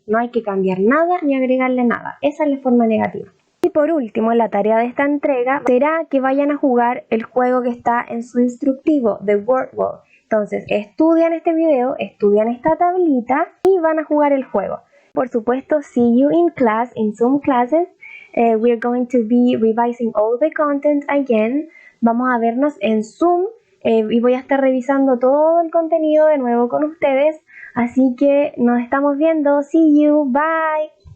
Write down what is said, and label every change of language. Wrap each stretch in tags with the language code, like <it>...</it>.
<es>No hay que cambiar nada ni agregarle nada. Esa es la forma negativa. Y por último, la tarea de esta entrega será que vayan a jugar el juego que está en su instructivo de WordWall. Entonces, estudian este video, estudian esta tablita y van a jugar el juego. Por supuesto,</es> <en>see you in class, in Zoom classes. We're going to be revising all the content again.</en> <es>Vamos a vernos en Zoom y voy a estar revisando todo el contenido de nuevo con ustedes. Así que nos estamos viendo.</es> <en>See you. Bye.</en>